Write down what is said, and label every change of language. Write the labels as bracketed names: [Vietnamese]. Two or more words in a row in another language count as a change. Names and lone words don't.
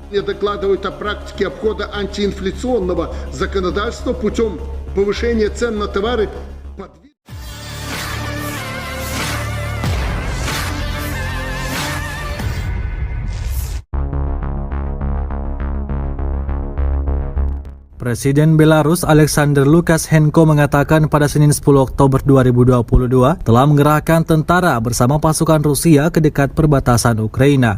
[Russian] Докладывают о практике обхода антиинфляционного законодательства путем повышения цен на товары. [Indonesian] Presiden Belarus Alexander Lukashenko mengatakan pada Senin 10 Oktober 2022 telah mengerahkan tentara bersama pasukan Rusia ke dekat perbatasan Ukraina.